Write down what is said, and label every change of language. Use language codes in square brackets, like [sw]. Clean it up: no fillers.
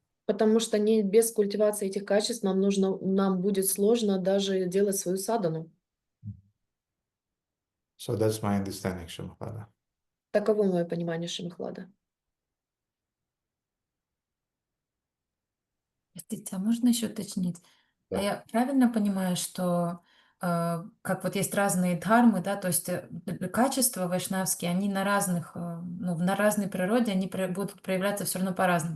[ru] Потому что без культивации этих качеств нам будет сложно даже делать свою садану. [en] So that's my understanding, Shamapada. [ru] Таково мое понимание Шримхлада. Простите, а можно еще уточнить? Да. А я правильно понимаю, что как вот есть разные дхармы, да, то есть качества вайшнавские, они на разных, на разной природе, они будут проявляться все равно по-разному.